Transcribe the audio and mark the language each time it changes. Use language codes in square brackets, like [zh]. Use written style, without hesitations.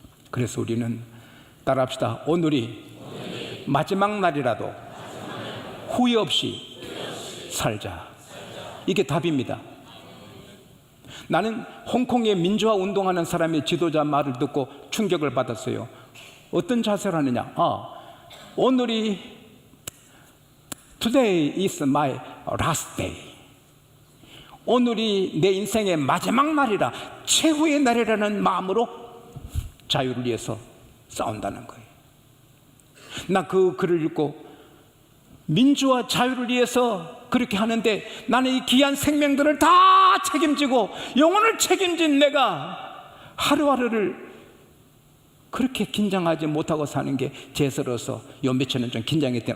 [ko] 그래서 우리는 따라합시다. 오늘이 마지막 날이라도 후회 없이 살자. 이게 답입니다. 나는 홍콩의 민주화 운동하는 사람의 지도자 말을 듣고 충격을 받았어요. 어떤 자세를 하느냐? 오늘이 [en] Today is my last day. [ko] 오늘이 내 인생의 마지막 날이라, 최후의 날이라는 마음으로 자유를 위해서 싸운다는 거예요. 나 그 글을 읽고 민주와 자유를 위해서 그렇게 하는데 나는 이 귀한 생명들을 다 책임지고 영혼을 책임진 내가 하루하루를 그렇게 긴장하지 못하고 사는 게 죄스러워서 요 며칠은 좀 긴장했대요.